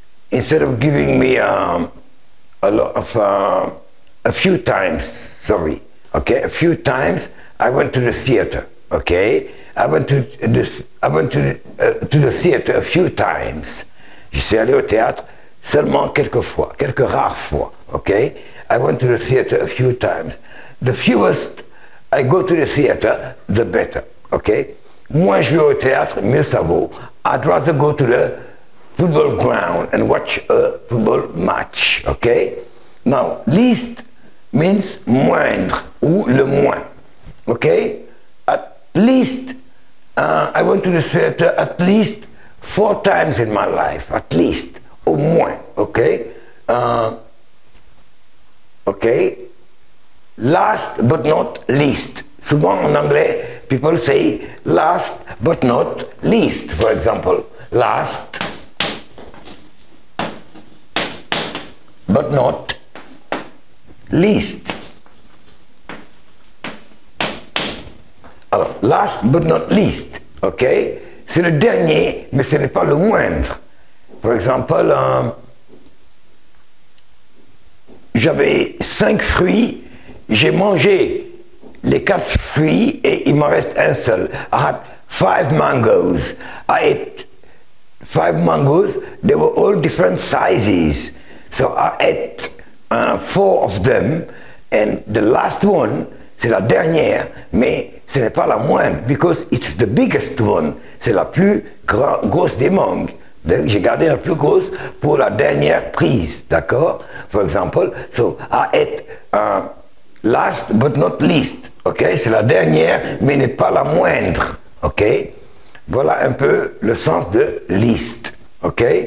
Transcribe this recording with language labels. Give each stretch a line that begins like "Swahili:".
English: Instead of giving me a lot of, a few times, sorry, okay? A few times I went to the theater, okay? I went to the theater a few times.
French: Je suis allé au théâtre seulement quelques fois, quelques rares fois, okay?
English: I went to the theater a few times. The fewest I go to the theater, the better, okay?
French: Moins je vais au théâtre, mieux ça vaut.
English: I'd rather go to the football ground and watch a football match, okay? Now, least means
French: moindre ou le moins,
English: okay? At least, I went to the theater at least 4 times in my life, at least,
French: au moins,
English: okay? Okay? Last but not least.
French: Souvent en anglais,
English: people say last but not least, for example. Last but not least.
French: Alors,
English: last but not least, ok?
French: C'est le dernier, mais ce n'est pas le moindre. Par exemple, j'avais 5 fruits, j'ai mangé les 4 fruits et il m'en reste un seul.
English: I had 5 mangoes. I ate 5 mangoes. They were all different sizes. So I ate 4 of them. And the last one,
French: c'est la dernière, mais ce n'est pas la moindre,
English: because it's the biggest one.
French: C'est la plus grosse des mangues. Donc j'ai gardé la plus grosse pour la dernière prise, d'accord?
English: For example, so I ate last but not least, ok?
French: C'est la dernière, mais n'est pas la moindre, ok? Voilà un peu le sens de least, ok?